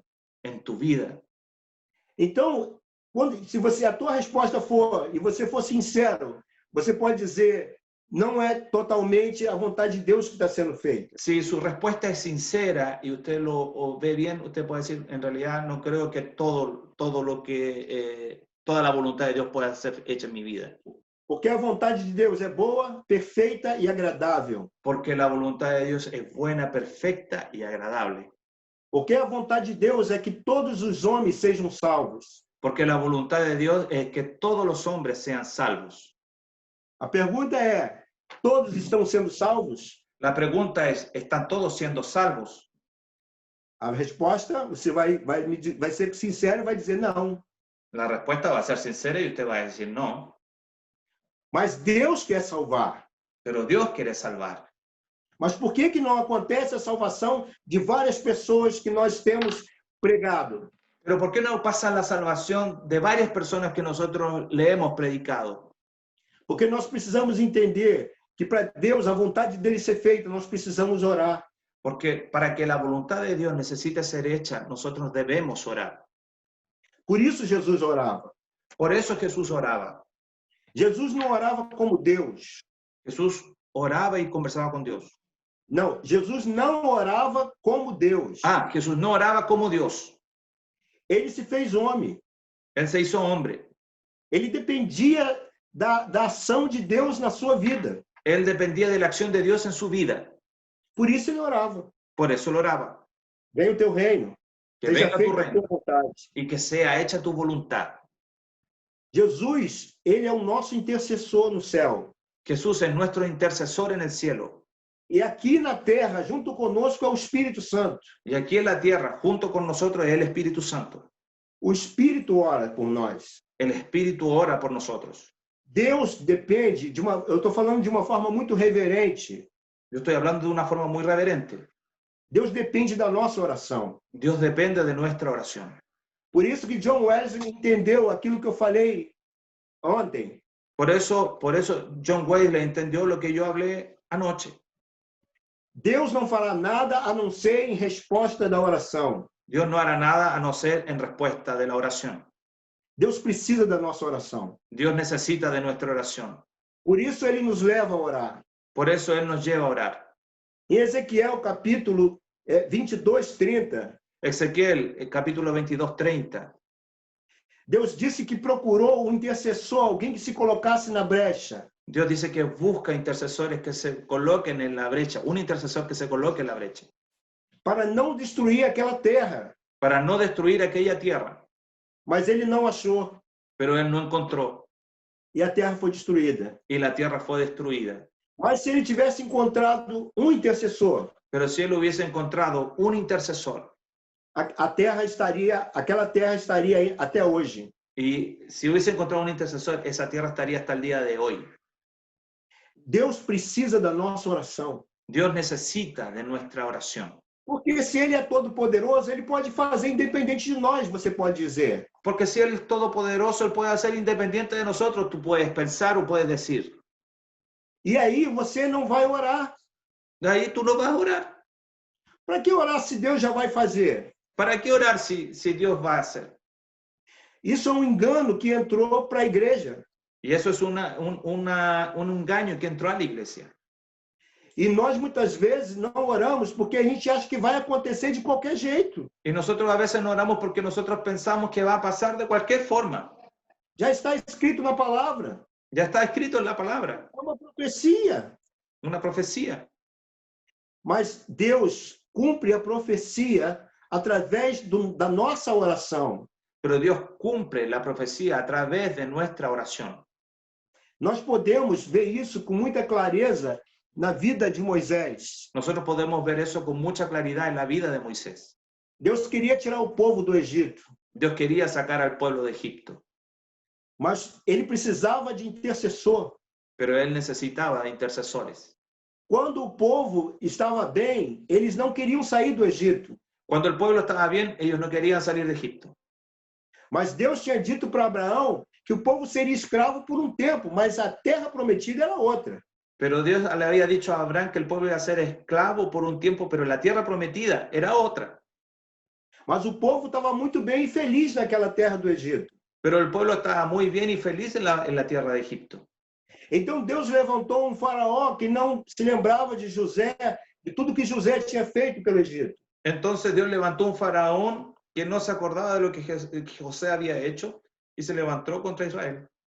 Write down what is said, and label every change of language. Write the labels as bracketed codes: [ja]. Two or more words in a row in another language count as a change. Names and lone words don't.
[es] en tu vida. [pt] Então, se a tua resposta for, e você for sincero, você pode dizer, não é totalmente a vontade de Deus que está sendo feita. [es] Si su respuesta es sincera y usted lo ve bien, usted puede decir, en realidad no creo que toda la voluntad de Dios pueda ser hecha en mi vida. [pt] Porque a vontade de Deus é boa, perfeita e agradável. [es] Porque la voluntad de Dios es buena, perfecta y agradable. [pt] Porque a vontade de Deus é que todos os homens sejam salvos. [es] Porque la voluntad de Dios es que todos los hombres sean salvos. [pt] A pergunta é, todos estão sendo salvos? [es] La pregunta es, ¿están todos siendo salvos? [pt] A resposta, você vai ser sincero e vai dizer não. [es] La respuesta va a ser sincera y usted va a decir no. [pt] Mas Deus quer salvar. [es] Pero Dios quiere salvar. [pt] Mas por que não acontece a salvação de várias pessoas que nós temos pregado? [es] Pero ¿por qué no pasa la salvación de varias personas que nosotros le hemos predicado? [pt] Porque nós precisamos entender que para Deus, a vontade dele ser feita, nós precisamos orar. [es] Porque para que la voluntad de Dios necesite ser hecha, nosotros debemos orar. [pt] Por isso Jesus orava. [es] Por eso Jesús oraba. [pt] Jesus não orava como Deus. [es] Jesús oraba y conversaba con Dios. [pt] Não, Jesus não orava como Deus. [es] Jesús no oraba como Dios. [pt] Ele se fez homem. [es] Él se hizo hombre. [pt] Ele dependia da ação de Deus na sua vida. [es] Él dependía de la acción de Dios en su vida. [pt] Por isso ele orava. [es] Por eso lo oraba. [pt] Venha o teu reino. [es] Que [pt] Seja [es] venga tu [pt] feita a [es] reino [pt] tua vontade. [es] y que sea hecha tu voluntad. [pt] Jesus, ele é o nosso intercessor no céu. [es] Jesús es nuestro intercesor en el cielo. [pt] E aqui na terra, junto conosco, é o Espírito Santo. [es] Y aquí en la tierra, junto con nosotros, es el Espíritu Santo. [pt] O Espírito ora por nós. [es] El Espíritu ora por nosotros. [pt] Deus depende de uma... Eu estou falando de uma forma muito reverente. [es] Yo estoy hablando de una forma muy reverente. [pt] Deus depende da nossa oração. [es] Dios depende de nuestra oración. [pt] Por isso que John Wesley entendeu aquilo que eu falei ontem. [es] Por eso John Wesley entendió lo que yo hablé anoche. [pt] Deus não fará nada a não ser em resposta da oração. [es] Dios no hará nada a no ser en respuesta de la oración. [pt] Deus precisa da nossa oração. [es] Dios necesita de nuestra oración. [pt] Por isso ele nos leva a orar. [es] Por eso Él nos lleva a orar. [pt] Em Ezequiel, capítulo 22:30, [es] Ezequiel, capítulo 22:30. [pt] Deus disse que procurou um intercessor, alguém que se colocasse na brecha. [es] Dios dice que busca intercesores que se coloquen en la brecha, un intercesor que se coloque en la brecha, [pt] para não destruir aquela terra. [es] para no destruir aquella tierra. [pt] Mas ele não achou [es] Pero Él no encontró [pt] e a terra foi destruída. [es] y la tierra fue destruida. [pt] Mas se ele tivesse encontrado um intercessor, [es] Pero si Él hubiese encontrado un intercesor, [pt] aquela terra estaria aí até hoje. [es] y si hubiese encontrado un intercesor, esa tierra estaría hasta el día de hoy. [pt] Deus precisa da nossa oração. [es] Dios necesita de nuestra oración. [pt] Porque se ele é todo poderoso, ele pode fazer independente de nós, você pode dizer. [es] Porque si Él es todopoderoso, Él puede hacer independiente de nosotros. Tú puedes pensar o puedes decir. [pt] E aí você não vai orar. [es] De ahí tú no vas a orar. [pt] Para que orar se Deus já vai fazer? [es] ¿Para qué orar si Dios va a hacer? [pt] Isso é um engano que entrou para a igreja. [es] Y eso es un engaño que entró a la iglesia. [pt] E nós muitas vezes não oramos porque a gente acha que vai acontecer de qualquer jeito. [es] Y nosotros a veces no oramos porque nosotros pensamos que va a pasar de cualquier forma. [pt] Já está escrito na palavra. [es] Ya está escrito en la palabra, [pt] É uma profecia. [es] una profecía. [pt] Mas Deus cumpre a profecia através da nossa oração. [es] Pero Dios cumple la profecía a través de nuestra oración. [pt] Nós podemos ver isso com muita clareza na vida de Moisés. [es] Nosotros podemos ver eso con mucha claridad en la vida de Moisés. [pt] Deus queria tirar o povo do Egito, [es] Dios quería sacar al pueblo de Egipto, [pt] mas ele precisava de intercessor. [es] pero Él necesitaba de intercesores. [pt] Quando o povo estava bem, eles não queriam sair do Egito. [es] Cuando el pueblo estaba bien, ellos no querían salir de Egipto. [pt] Mas Deus tinha dito para Abraão que o povo seria escravo por um tempo, mas a terra prometida era outra. [es] Pero Dios le había dicho a Abraham que el pueblo iba a ser esclavo por un tiempo, pero la tierra prometida era otra. [pt] Mas o povo estava muito bem e feliz naquela terra do Egito. [es] Pero el pueblo estaba muy bien y feliz en la tierra de Egipto. [pt] Então Deus levantou um faraó que não se lembrava de José, de tudo que José tinha feito pelo Egito. [es] Entonces Dios levantó un faraón que no se acordaba de lo que José había hecho y se levantó contra Israel.